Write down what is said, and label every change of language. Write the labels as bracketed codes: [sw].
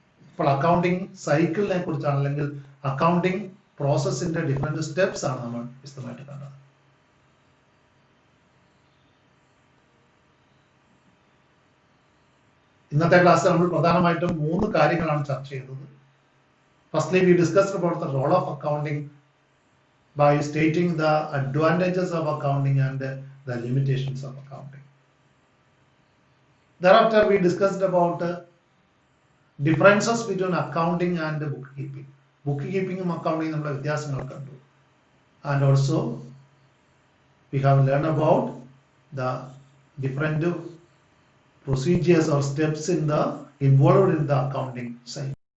[ml] അപ്പോൾ അക്കൗണ്ടിങ് സൈക്കിളിനെ കുറിച്ചാണ് അല്ലെങ്കിൽ അക്കൗണ്ടിങ് പ്രോസസ്സിന്റെ ഡിഫറെന്റ് സ്റ്റെപ്സ് ആണ് നമ്മൾ വിശദമായിട്ട് കണ്ടത്. ഇന്നത്തെ ക്ലാസ്സിൽ നമ്മൾ പ്രധാനമായിട്ടും 3 കാര്യങ്ങളാണ് ചർച്ച ചെയ്തത്. [en] Firstly we discussed about the role of accounting by stating the advantages of accounting and the limitations of accounting. Thereafter we discussed about differences between accounting and bookkeeping. [ml] Bookkeeping and accounting നമ്മൾ വ്യത്യാസങ്ങൾ കണ്ടു. [en] And also we have learned about the different procedures or steps involved in the accounting side.